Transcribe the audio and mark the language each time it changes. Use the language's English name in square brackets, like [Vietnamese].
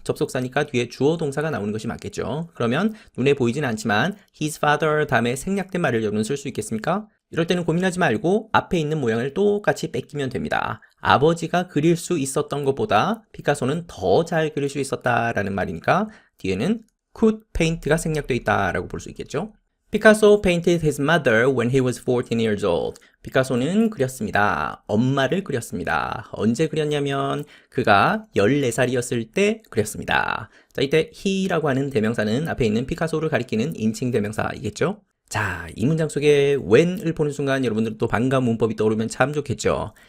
[Korean] 접속사니까 뒤에 주어 동사가 나오는 것이 맞겠죠. 그러면 눈에 보이지는 않지만 [English] his father [Korean] 다음에 생략된 말을 여러분 쓸 수 있겠습니까? 이럴 때는 고민하지 말고 앞에 있는 모양을 똑같이 뺏기면 됩니다. 아버지가 그릴 수 있었던 것보다 피카소는 더 잘 그릴 수 있었다라는 말이니까 뒤에는 [English] could paint [Korean] 가 생략되어 있다라고 볼 수 있겠죠. [English] Picasso painted his mother when he was 14 years old. [Korean] 피카소는 그렸습니다. 엄마를 그렸습니다. 언제 그렸냐면 그가 14살이었을 때 그렸습니다. 자, 이때 he라고 하는 대명사는 앞에 있는 피카소를 가리키는 인칭 대명사이겠죠. 자, 이 문장 속에 when을 보는 순간 여러분들 또 반가운 문법이 떠오르면 참 좋겠죠.